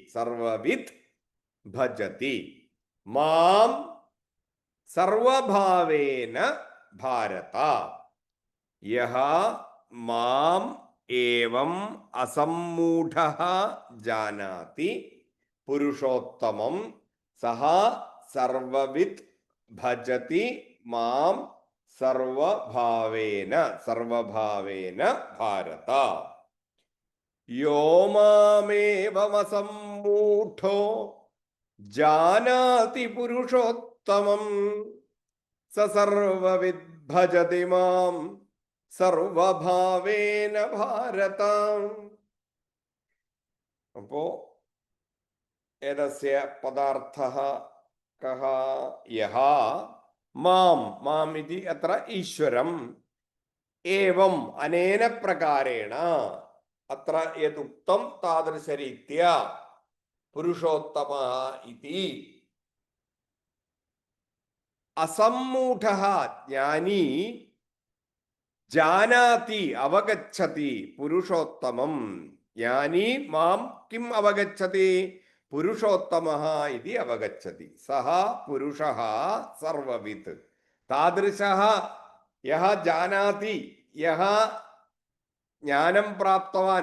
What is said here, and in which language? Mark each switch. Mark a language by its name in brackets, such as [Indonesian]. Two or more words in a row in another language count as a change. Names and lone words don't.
[Sanskrit] मां सर्वभावेन भारत यः माम् एवम् असम्मूढः जानाति पुरुषोत्तमं सः सर्वविद् भजति मां सर्वभावेन भारत यो मामेवमसम्मूढो जानाति पुरुषोत्तमं स सर्वविद् भजति मां സർവഭാവേന ഭാരത അപ്പോ ഏതസ്യ പദാർത്ഥഃ കഃ യഃ മാം ഇതി അത്ര ഈശ്വരം ഏവം അനേന പ്രകാരേണ അത്ര യദുക്തം താദൃശരീത്യാ പുരുഷോത്തമഃ ഇതി അസമ്മൂഢഃ ജ്ഞാനി जानाति अवगच्छति पुरुषोत्तमं ज्ञानी मां किम् अवगच्छति पुरुषोत्तमः इति अवगच्छति सः पुरुषः सर्ववित् तादृशः यः जानाति यः ज्ञानं प्राप्तवान्